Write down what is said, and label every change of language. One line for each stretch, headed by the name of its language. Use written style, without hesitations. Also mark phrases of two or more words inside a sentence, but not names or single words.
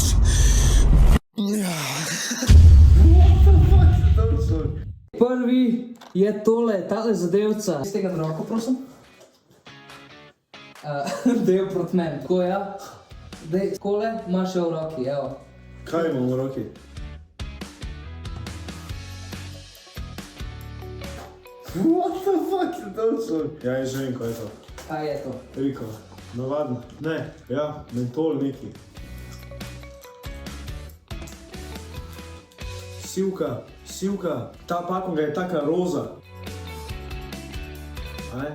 Slovenian: Ja. Prvi je tale zadevca. Z tega roko, prosim. Dej proti meni. Tako, ja. Dej, takole imaš jo v roki, evo. Kaj imam v roki?
English: What the fuck
Slovenian: je to človek? Ja, jaz že vem, kaj je to. Kaj je to? Riko, navadno. Ne, ja, mentol neki. Sivka, ta pakonga je taka roza. Aj?